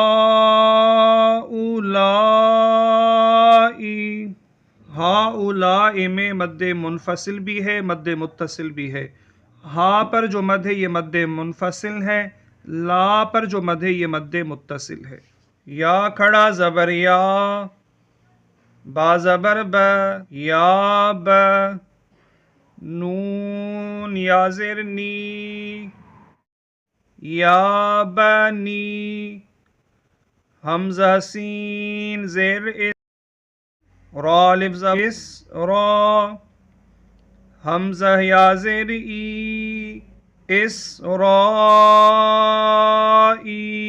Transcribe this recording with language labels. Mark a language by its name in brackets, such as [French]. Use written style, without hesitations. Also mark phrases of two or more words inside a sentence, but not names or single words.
[Urdu] ہاؤلائی، ہاؤلائی میں مد منفصل بھی ہے، مد متصل بھی ہے۔ ہا پر جو مد ہے یہ مد منفصل ہے، لا پر جو مد ہے یہ مد متصل ہے۔ یا کھڑا زبر یا، با زبر ب، یا ب، نون یا زیر نی، یا بنی، حمزہ سین زیر اس، را الف زبر اس، را، حمزہ یا زیر ای، اس رائی،